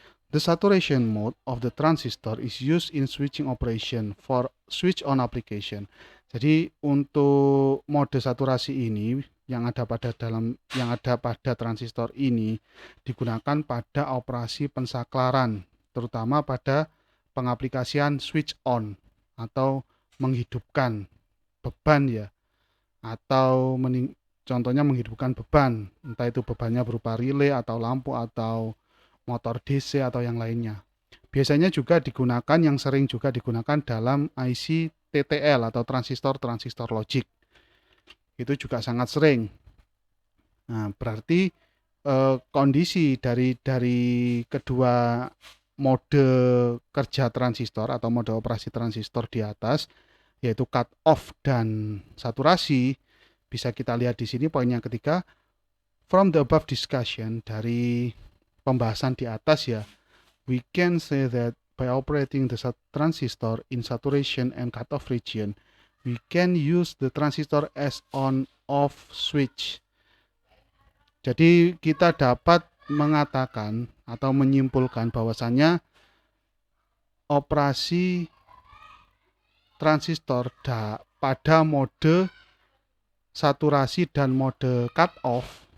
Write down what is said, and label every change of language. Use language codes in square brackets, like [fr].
[en] The saturation mode of the transistor is used in switching operation for switch on application. [id] Jadi untuk mode saturasi ini yang ada pada transistor ini digunakan pada operasi pensaklaran, terutama pada pengaplikasian switch on atau menghidupkan beban ya, atau contohnya menghidupkan beban, entah itu bebannya berupa relay atau lampu atau motor DC atau yang lainnya. Biasanya juga digunakan, yang sering juga digunakan dalam IC TTL atau transistor logic. Itu juga sangat sering. Nah, berarti kondisi dari kedua mode kerja transistor atau mode operasi transistor di atas, yaitu cut off dan saturasi, bisa kita lihat di sini poin yang ketiga. [en] From the above discussion, [id] dari pembahasan di atas ya, [en] we can say that by operating the transistor in saturation and cutoff region, we can use the transistor as on-off switch. [id] Jadi kita dapat mengatakan atau menyimpulkan bahwasannya operasi transistor pada mode saturasi dan mode cutoff.